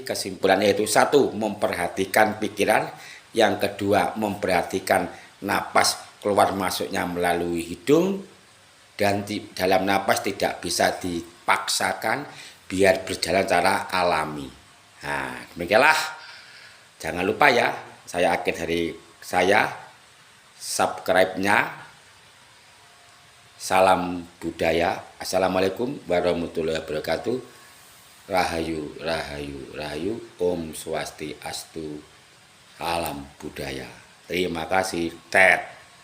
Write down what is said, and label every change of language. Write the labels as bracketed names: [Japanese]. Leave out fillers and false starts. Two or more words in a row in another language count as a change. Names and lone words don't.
[Indonesian] Kesimpulannya yaitu 1, memperhatikan pikiran. Yang kedua, memperhatikan napas keluar masuknya melalui hidung, dan di dalam napas tidak bisa dipaksakan, biar berjalan secara alami. Nah, demikianlah. Jangan lupa ya, saya akhir dari saya, subscribe-nya. Salam budaya. [Arabic] السلام عليكم ورحمة الله وبركاته. [Javanese] Rahayu, rahayu, rahayu. [Balinese] Om Swastiastu. [Indonesian] Salam budaya. Terima kasih. Tet.